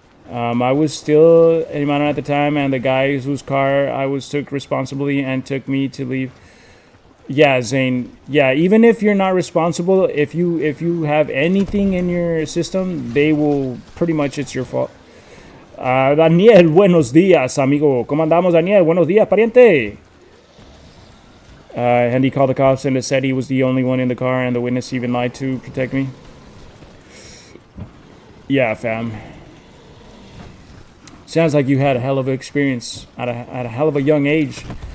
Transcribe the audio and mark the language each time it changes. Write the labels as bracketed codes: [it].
[en] I was still a minor at the time, and the guy whose car I took responsibly and took me to leave. Yeah, Zane. Yeah, even if you're not responsible, if you have anything in your system, they will pretty much, it's your fault. [es] Daniel, buenos días, amigo. ¿Cómo andamos, Daniel? Buenos días, pariente. [en] And he called the cops and said he was the only one in the car, and the witness even lied to protect me. Yeah, fam. Sounds like you had a hell of an experience at a hell of a young age.